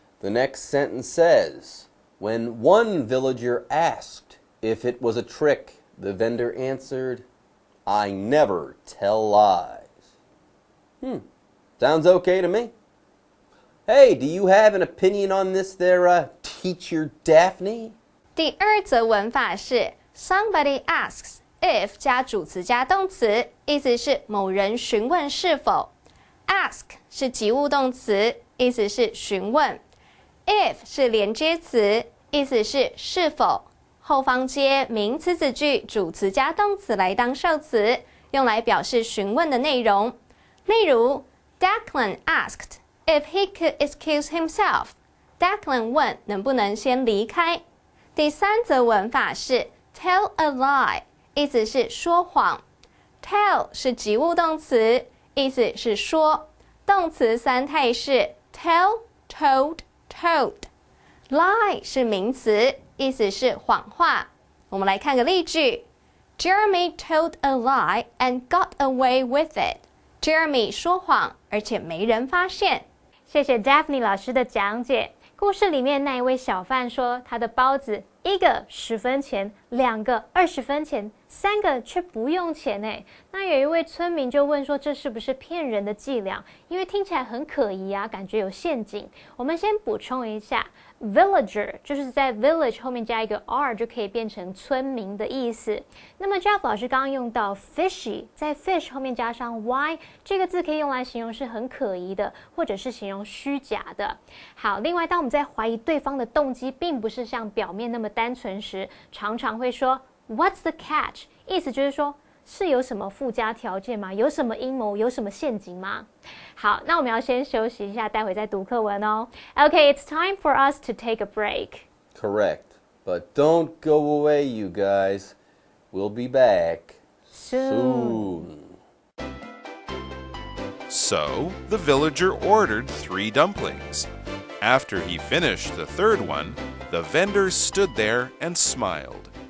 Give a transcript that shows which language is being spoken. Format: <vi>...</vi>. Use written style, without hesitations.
<en>The next sentence says, when one villager asked if it was a trick, the vendor answered, "I never tell lies." Sounds okay to me. Hey, do you have an opinion on this there, Teacher Daphne?</en> <zh>第二则文法是 somebody asks if 加主词加动词，意思是某人询问是否。 ask 是及物动词，意思是询问。 if 是连接词，意思是是否。后方接名词子句，主词加动词来当受词，用来表示询问的内容。例如</zh> <en>Declan asked if he could excuse himself.</en> <zh>Declan 问能不能先离开。第三则文法是 tell a lie， 意思是说谎。 tell 是及物动词，意思是说。动词三态是 tell, told, told。 lie 是名词，意思是谎话。我们来看个例句</zh> <en>Jeremy told a lie and got away with it.</en> <zh>Jeremy 说谎，而且没人发现。谢谢 Daphne 老师的讲解。故事里面那一位小贩说，他的包子1个10分钱 2个20分钱，3个却不用钱哎。那有一位村民就问说，这是不是骗人的伎俩？因为听起来很可疑啊，感觉有陷阱。我们先补充一下 ，villager 就是在 village 后面加一个 r 就可以变成村民的意思。那么 Jeff 老师刚刚用到 fishy， 在 fish 后面加上 y， 这个字可以用来形容是很可疑的，或者是形容虚假的。好，另外当我们在怀疑对方的动机并不是像表面那么单纯时，常常会说</zh> <en>What's the catch？</en> <zh>意思就是说是有什么附加条件吗？有什么阴谋？有什么陷阱吗？好，那我们要先休息一下，待会再读课文哦。</zh> <en>Okay, it's time for us to take a break. Correct. But don't go away, you guys. We'll be back soon. So the villager ordered 3 dumplings. After he finished the third one, the vendor stood there and smiled.</en>